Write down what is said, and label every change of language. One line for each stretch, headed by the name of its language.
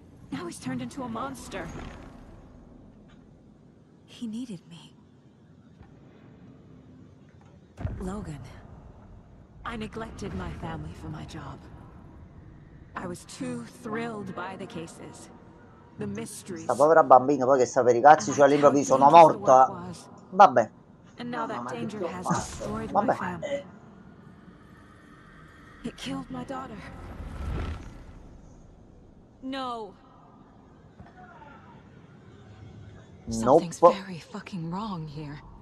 English: Now he's turned into a monster. He needed me. Logan. I neglected my family for my job. I was too thrilled by the cases. The mysteries.
Italian: Sta povera bambina poi che sta per i cazzi, cioè all'improvviso sono morta. Vabbè.
English: And now that danger has destroyed
Italian: Vabbè.
English: my family. It killed my daughter. No. Something's very fucking wrong here.